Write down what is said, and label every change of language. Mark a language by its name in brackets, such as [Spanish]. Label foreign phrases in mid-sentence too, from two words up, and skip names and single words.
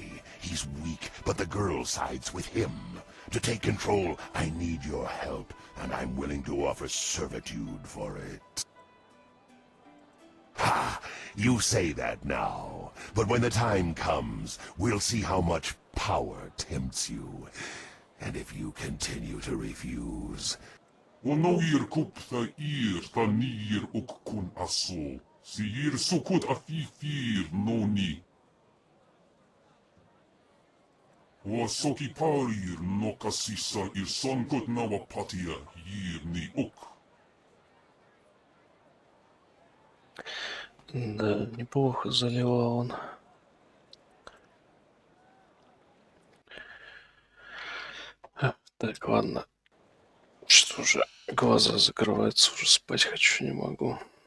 [English] He's weak, but the girl sides with him. To take control, I need your help, and I'm willing to offer servitude for it. Ha! You say that now, but when the time comes, we'll see how much power tempts you. And if you continue to refuse... Onoir kup tha ir tanir uk kun aso. Si ir sukut afifir noni. Wasoki parir no kasisa ir sonkot nawa patia yir ni uk. [Russian] Да, неплохо заливал он. Так, ладно. Что же, глаза закрываются, уже спать хочу, не могу.